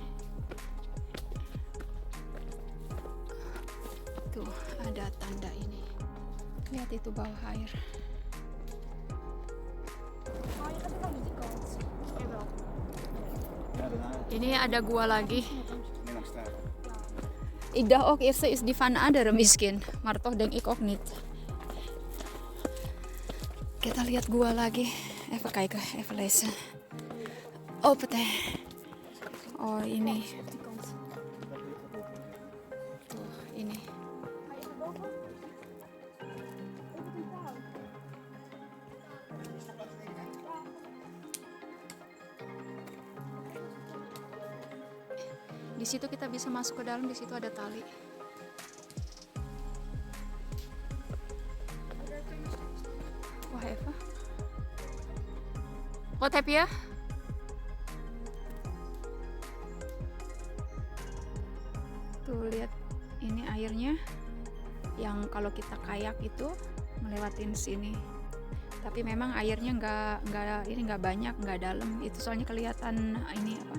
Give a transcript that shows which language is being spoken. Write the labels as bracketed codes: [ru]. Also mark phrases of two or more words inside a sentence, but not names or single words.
[id] Tuh ada tanda ini. Lihat itu bawah air. Ini ada gua lagi. [nl] Ik dacht ook eerst is die van andere misschien, maar toch denk ik ook niet. [id] Kita lihat gua lagi. [nl] Even kijken, even lezen. Oh, peteh. [id] Oh, ini. Tuh, ini. Di situ kita bisa masuk ke dalam, di situ ada tali. Wah, Eva. [nl] Wat heb je? [id] Tuh lihat, ini airnya yang kalau kita kayak itu melewatin sini. Tapi memang airnya nggak banyak, nggak dalam. Itu soalnya kelihatan ini apa?